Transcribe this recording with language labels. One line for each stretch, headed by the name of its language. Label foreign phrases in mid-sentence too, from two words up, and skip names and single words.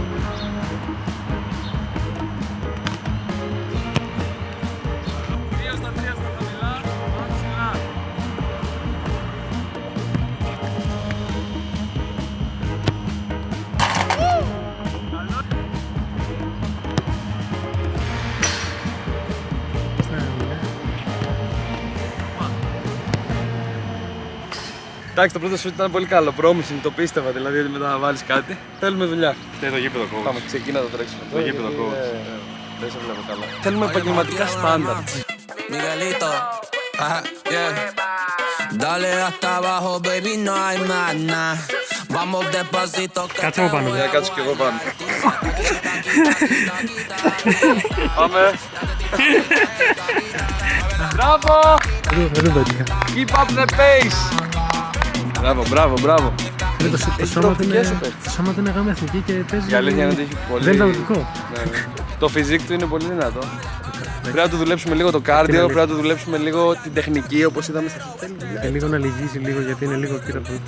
Greek: Εντάξει, το πρώτο σουτ ήταν πολύ καλό. Promising, το πίστευα δηλαδή ότι μετά θα βάλεις κάτι. Θέλουμε δουλειά. Φταίει το γήπεδο coach. Πάμε, ξεκινά το τρέξιμο. Το γήπεδο coach. Δεν σε βλέπω καλά. Θέλουμε επαγγελματικά στάνταρτ.
English: Miguelito, yeah.
Spanish: Dale hasta abajo, baby, no hay más nada. Vamos despacito.
Greek: Κάτσε μου πάνω. Για κάτσω κι εγώ πάνω. Πάμε. Μπράβο! Δεν το πέτυχα.
English: Keep up the pace!
Greek: Μπράβο, μπράβο, μπράβο. Το σώμα του είναι γάμα εθνική και παίζει. Η αλήθεια είναι ότι έχει πολύ... Δεν είναι λογικό. Ναι, ναι. Το φιζίκ του είναι πολύ δυνατό. Πρέπει να του δουλέψουμε λίγο το κάρδιο, πρέπει να του δουλέψουμε λίγο την τεχνική όπως είδαμε στα τέλη. Και λίγο να λυγίζει λίγο γιατί είναι λίγο κύριο του.